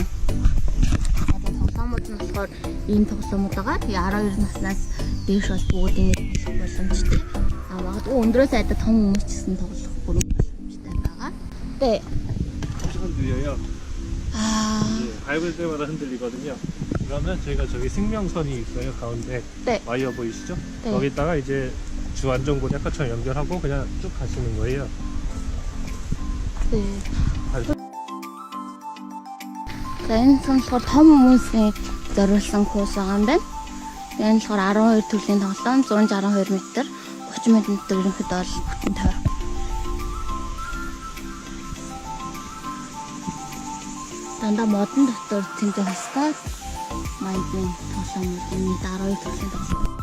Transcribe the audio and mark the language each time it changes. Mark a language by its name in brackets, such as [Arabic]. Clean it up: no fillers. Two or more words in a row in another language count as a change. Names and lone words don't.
[Mongolian] Тоглоомууд нь болохоор ийм тоглоомууд байгаа. Тэгээ 12 наснаас дээш бол бүгдийн боломжтой. Магадгүй өндрөөс айда том хүмүүс ч гэсэн тоглох бүрэн боломжтой байгаа. [Korean] 네. 조식은 느려요. 밟을 때마다 흔들리거든요. 그러면 저희가 저기 생명선이 있어요 가운데. 네. 와이어 보이시죠? 네. 거기다가 이제 주 안전고리 아까처럼 연결하고 그냥 쭉 가시는 거예요. 네. [Mongolian] Энэ болохоор том хүмүүсийн зориулсан курс байгаа юм байна. Энэ болохоор 12 төрлийн тоглоом 162 м 30 м ерөнхийдөө бол бүтэн тойрог. Дандаа модон дотор тэмдэг хэсгээр майдын тоглоомуудын 12 төрлийн тоглоом.